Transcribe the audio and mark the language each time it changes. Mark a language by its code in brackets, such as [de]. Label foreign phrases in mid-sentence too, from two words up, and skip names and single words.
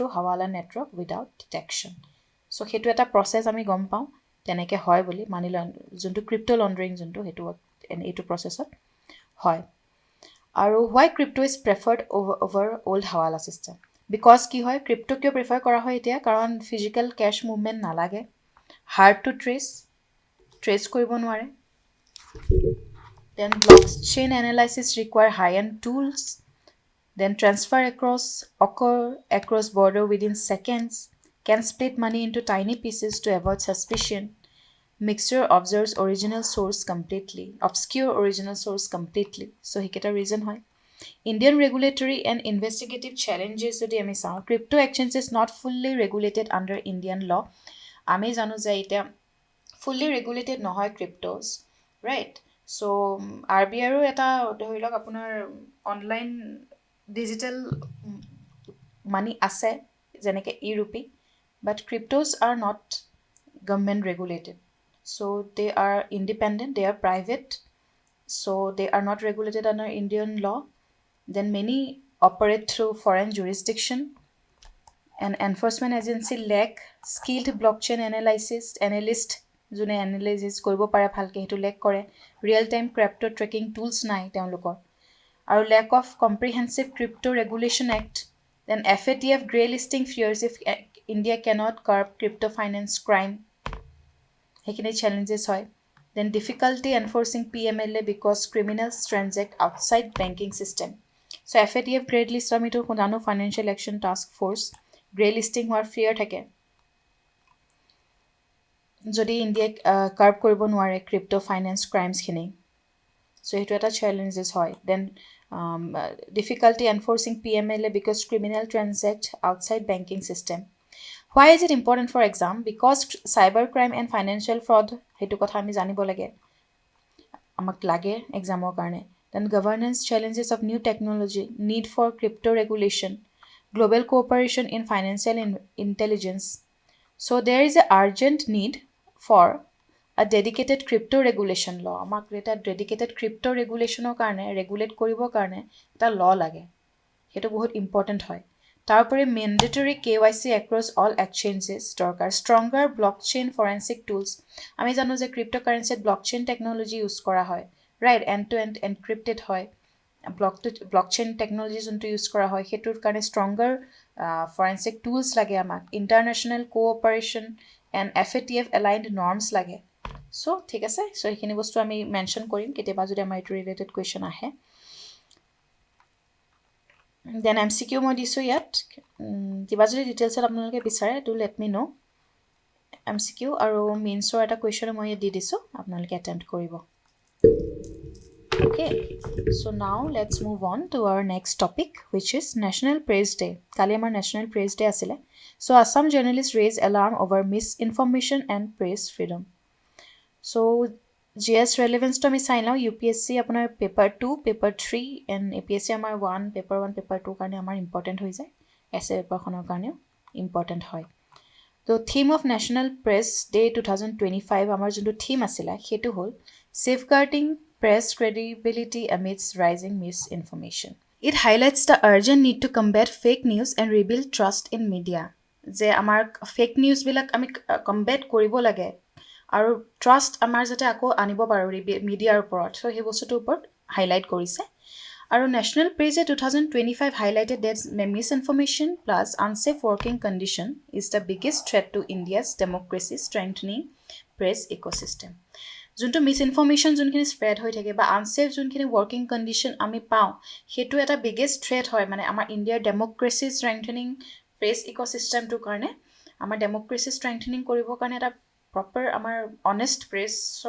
[en] hawala network without detection so' [as] সেইটো এটা প্ৰচেছ আমি গম পাওঁ তেনেকৈ হয় বুলি মানি যোনটো [en] crypto laundering [as] যোনটো সেইটো এইটো প্ৰচেছত হয় আৰু [en] why crypto is preferred over old hawala system because [as] কি হয় ক্ৰিপ্টো কিয় প্ৰিফাৰ কৰা হয় এতিয়া কাৰণ [en] physical cash movement [as] নালাগে [en] hard to trace [as] কৰিব নোৱাৰে [en] then blockchain analysis require high end tools then transfer across border within seconds can split money into tiny pieces to avoid suspicion mixture obscure original source completely so [as] সেইকেইটা ৰিজন হয় [en] Indian regulatory and investigative challenges [as] যদি আমি চাওঁ [en] crypto exchange is not fully regulated under Indian law [as] আমি জানো যে এতিয়া [en] fully regulated নহয় cryptos right so [as] RBIৰো এটা ধৰি লওক আপোনাৰ [en] online digital money [as] আছে যেনেকৈ [en] e-rupee but cryptos are not government regulated so they are independent they are private so they are not regulated under Indian law then many operate through foreign jurisdiction and enforcement agency lack skilled blockchain analyst [as] যোনে এনালাইচিছ কৰিব পাৰে ভালকৈ সেইটো লেক কৰে [en] ৰিয়েল time crypto tracking tools [as] নাই তেওঁলোকৰ আৰু [en] lack of comprehensive crypto regulation act then FATF grey listing fears if India cannot curb crypto finance crime সেইখিনি challenges হয় then difficulty enforcing PMLA because criminals transact outside banking system so FATF grey list [as] আমিতো জানো [en] financial action task force grey listing হোৱাৰ fear থাকে [as] যদি ইণ্ডিয়াক কাৰ্ব কৰিব নোৱাৰে [en] crypto finance crimesখিনি so' [as] সেইটো এটা চেলেঞ্জেছ হয় [en] then difficulty enforcing PMLA because criminal transact outside banking system why is it important for exam because cyber crime and financial fraud [as] সেইটো কথা আমি জানিব লাগে আমাক লাগে এক্সামৰ কাৰণে [en] then governance challenges of new technology need for crypto regulation global cooperation in financial intelligence so there is a urgent need for a dedicated crypto regulation law আমাক [as] এটা [en] dedicated crypto regulationৰ [as] কাৰণে regulate কৰিবৰ কাৰণে এটা law লাগে সেইটো বহুত important হয় তাৰোপৰি [en] mandatory KYC across all exchanges [as] দৰকাৰ [en] stronger blockchain forensic tools [as] আমি জানো যে [en] cryptocurrency blockchain technology [as] ইউজ কৰা হয় [en] right end to end encrypted [as] হয় [en] blockchain technology [as] যোনটো ইউজ কৰা হয় সেইটোৰ কাৰণে [en] stronger forensic tools [as] লাগে আমাক [en] international cooperation and FATF aligned norms [as] লাগে so ঠিক আছে so এইখিনি বস্তু আমি মেনশ্যন কৰিম কেতিয়াবা যদি আমাৰ এইটো [en] related question [as] আহে দেন MCQ মই দিছোঁ ইয়াত কিবা যদি ডিটেইলছত আপোনালোকে বিচাৰে [en] do let me know' [as] MCQ আৰু মেইনছৰ এটা কুৱেশ্যন মই ইয়াত দি দিছোঁ আপোনালোকে এটেম্প্ট কৰিব [en] Okay, so now let's move on to our next topic, which is National Press Day. [as] কালি আমাৰ [en] National Press Day asile. So Assam journalists raise alarm over misinformation and press freedom. [as] So [en] GS relevance [as] তো আমি চাই now UPSC apunar paper 2, paper 3 and APSC amar 1, paper 1, paper 2 কাৰণে আমাৰ important হৈ যায়. [en] Essay paper [as] খনৰ কাৰণে [en] important hoy. So theme of National Press Day 2025 [as] আমাৰ যোনটো [en] theme [as] আছিল হেতু হ'ল [en] safeguarding press credibility amidst rising misinformation. It highlights the urgent need to combat fake news and rebuild trust in media. [as] যে আমাৰ [en] fake newsবিলাক [as] আমি কম্বেট কৰিব লাগে আৰু ট্ৰাষ্ট আমাৰ যাতে আকৌ আনিব পাৰোঁ মিডিয়াৰ ওপৰত চ' সেই বস্তুটোৰ ওপৰত হাইলাইট কৰিছে আৰু [en] National Press Day 2025 highlighted that misinformation plus unsafe working condition is the biggest threat to India's democracy strengthening press ecosystem. [as] যোনটো মিসইনফৰমেশ্যন যোনখিনি স্প্ৰেড হৈ থাকে বা আনসেফ যোনখিনি [en] working condition [as] আমি পাওঁ সেইটো এটা [en] biggest threat [as] হয় মানে আমাৰ ইণ্ডিয়াৰ [en] democracy strengthening press ecosystemটোৰ [as] কাৰণে আমাৰ [en] democracy strengthening [as] কৰিবৰ কাৰণে এটা প্ৰপাৰ আমাৰ [en] honest pressৰ